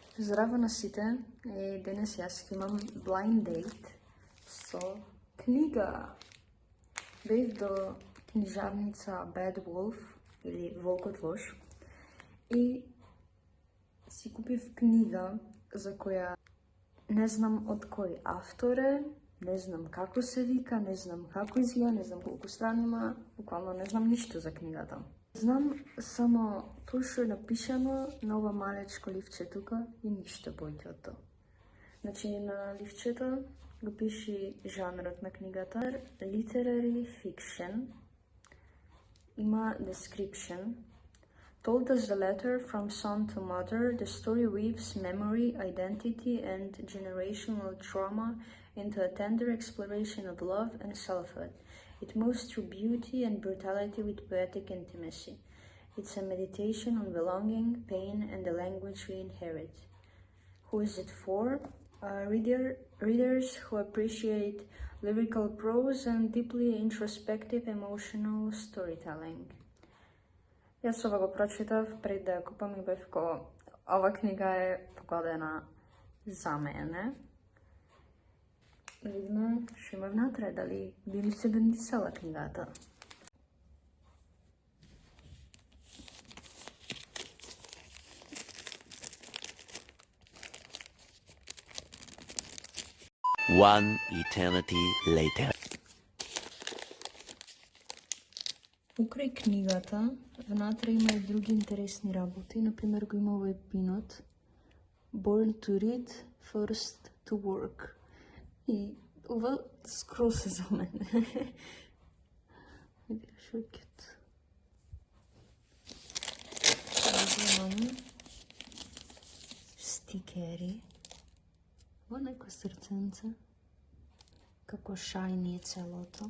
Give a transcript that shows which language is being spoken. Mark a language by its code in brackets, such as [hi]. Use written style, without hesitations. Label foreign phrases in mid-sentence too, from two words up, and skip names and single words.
[mk] Здраво на сите, денес јас имам [en] blind date [mk] со книга. Бев до книжарница Bad Wolf или Волкот лош и си купив книга за која не знам од кој автор е, не знам како се вика, не знам како изгледа, не знам колку страни има, буквално не знам ништо за книгата. Знам само тоа што е напишано на ова малечко ливче тука и ништо поќе од тоа. Значи на ливчето го пиши жанрот на книгата, [en] literary fiction, има description. Told as the letter from son to mother, the story weaves memory, identity, and generational trauma into a tender exploration of love and selfhood. It moves through beauty and brutality with poetic intimacy. It's a meditation on belonging, pain, and the language we inherit. Who is it for? Readers who appreciate lyrical prose and deeply introspective emotional storytelling. [mk] Јас ова го прочитав пред да ја купам и бев ко, ова книга е погодена за мене. Видно што има внатре, дали би ми се бендисала книгата. [en] One eternity later. [mk] Украј книгата, внатре има и други интересни работи. Например, го има овој пинот [en] Born to read, first to work. [mk] И ова скрос е за мене. Види, шо кют. Имам стикери. Ова неко срценце. Како шајни е целото.